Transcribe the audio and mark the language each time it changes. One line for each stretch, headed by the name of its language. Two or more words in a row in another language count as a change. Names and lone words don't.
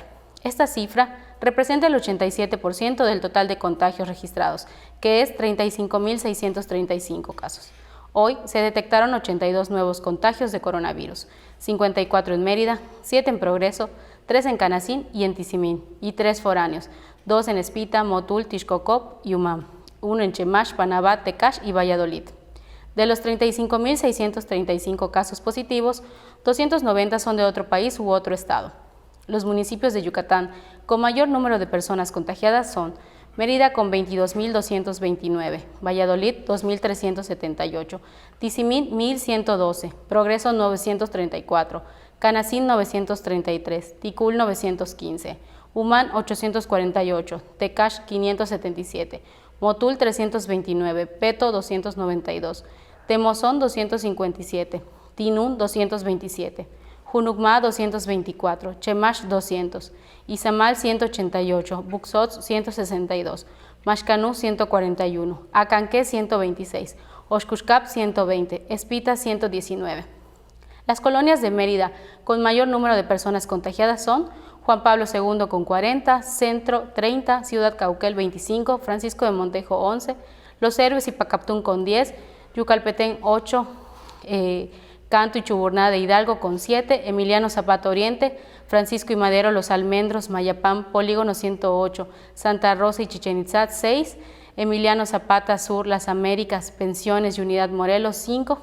Spanish: Esta cifra representa el 87% del total de contagios registrados, que es 35,635 casos. Hoy se detectaron 82 nuevos contagios de coronavirus, 54 en Mérida, 7 en Progreso, 3 en Canacín y en Tizimín, y 3 foráneos, 2 en Espita, Motul, Tixcocop y Umam, 1 en Chemash, Panabá, Tecash y Valladolid. De los 35,635 casos positivos, 290 son de otro país u otro estado. Los municipios de Yucatán con mayor número de personas contagiadas son Mérida con 22,229, Valladolid 2,378, Tizimín 1,112, Progreso 934, Canacín 933, Ticul 915, Umán 848, Tecash 577, Motul 329, Peto 292, Temozón 257, Tinún 227, Junucmá 224, Chemash 200, Izamal 188, Buxots 162, Maxcanú 141, Acanqué 126, Oxcuxcap 120, Espita 119. Las colonias de Mérida con mayor número de personas contagiadas son Juan Pablo II con 40, Centro 30, Ciudad Cauquel 25, Francisco de Montejo 11, Los Héroes y Pacaptún con 10, Yucalpetén 8, Canto y Chuburná de Hidalgo con 7, Emiliano Zapata Oriente, Francisco y Madero Los Almendros, Mayapán, Polígono 108, Santa Rosa y Chichén Itzá 6, Emiliano Zapata Sur, Las Américas, Pensiones y Unidad Morelos 5.